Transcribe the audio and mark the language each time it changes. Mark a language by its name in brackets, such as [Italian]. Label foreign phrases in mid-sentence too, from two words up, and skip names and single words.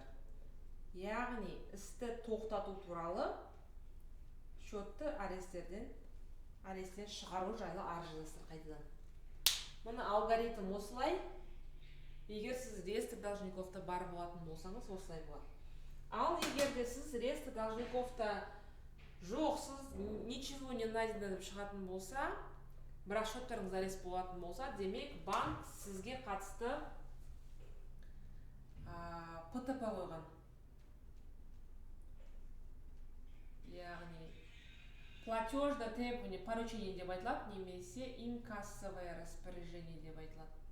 [Kazakh] Яғни істі тоқтату туралы счетты аресттен шығару жайлы арыз жазасыздар қайтадан. Мұны алгоритм осылай. Егер сіз [Russian] реестр должниковта [Kazakh] бар болатын болсаңыз, осылай болады. Ал егер де сіз [Russian] реестр должниковта [Kazakh] жоқсыз, [Russian] ничего не найдено [Kazakh] деп шығатын болса, бірақ счеттарыңыз арест болатын болса, демек банк сізге қатысты ПТП қойған. Яғни [Russian] платежное требование поручение [Kazakh] деп айтылады, немесе [Russian] инкассовое распоряжение [Kazakh] деп айтылады.